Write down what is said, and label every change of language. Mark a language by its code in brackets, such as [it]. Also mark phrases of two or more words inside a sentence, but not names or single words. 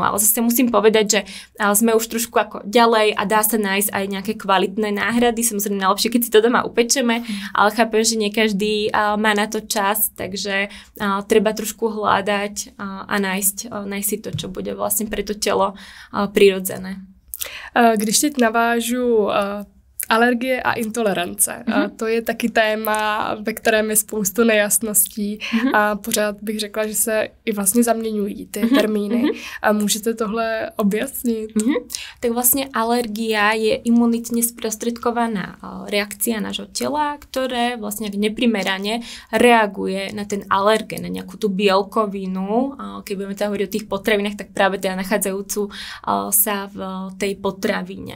[sk] Ale zase musím povedať, že sme už trošku ako ďalej a dá sa nájsť aj nejaké kvalitné náhrady. Samozrejme najlepšie, keď si to doma upečeme, ale chápem, že nie každý má na to čas, takže treba trošku hľadať a nájsť si to, čo bude vlastne pre to [cs] tělo přirozené. Když teď navážu Alergie a intolerance. A to je taky téma, ve kterém je spoustu nejasností a pořád bych řekla, že se i vlastně zaměňují ty termíny. A můžete tohle objasnit? [sk] Tak vlastne alergia je imunitne sprostredkovaná reakcia nášho tela, ktoré vlastne neprimerane reaguje na ten alergén, na nejakú tú bielkovinu. Keď budeme teda hovoriť o tých potravinách, tak práve teda nachádzajúcu sa v tej potravine.